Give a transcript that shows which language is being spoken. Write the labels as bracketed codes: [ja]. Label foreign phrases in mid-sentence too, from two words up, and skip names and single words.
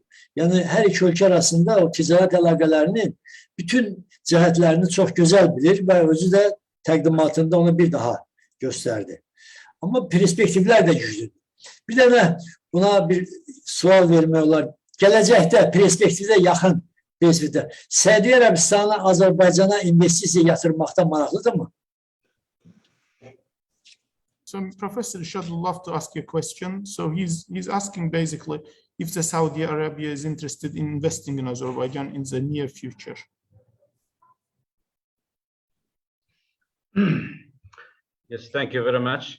[az] Yəni hər iki ölkə arasında o ticarət əlaqələrinin bütün cəhətlərini çox gözəl bilir və özü də təqdimatında onu bir daha göstərdi. Amma perspektivlər də güclüdür. Bir dənə buna bir sual vermək olar. Gələcəkdə, perspektivdə yaxın perspektivdə Səudiyyə Ərəbistanı Azərbaycana investisiya yatırmaqda maraqlıdırmı? [en] So Professor Irshad would love to ask you a question. So he's asking basically if the Saudi Arabia is interested in investing in Azerbaijan in the near future. Yes, thank you very much.